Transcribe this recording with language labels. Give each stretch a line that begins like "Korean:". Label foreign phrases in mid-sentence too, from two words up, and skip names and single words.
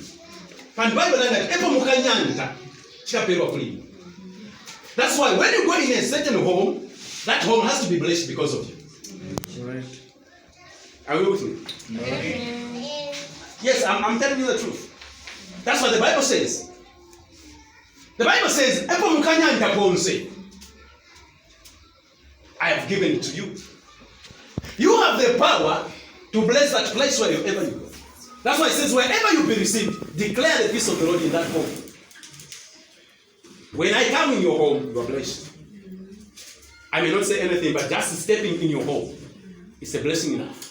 English: And Bible that's why when you go in a certain home, that home has to be blessed because of you. Right. Are you with me? Amen. Yes, I'm telling you the truth. That's what the Bible says. The Bible says,
Bemba: "Epo mukanyanda ponse,
English: I have given it to you." You have the power to bless that place wherever you go. That's why it says, wherever you be received, declare the peace of the Lord in that home. When I come in your home, you are blessed. I may not say anything, but just stepping in your home is a blessing enough.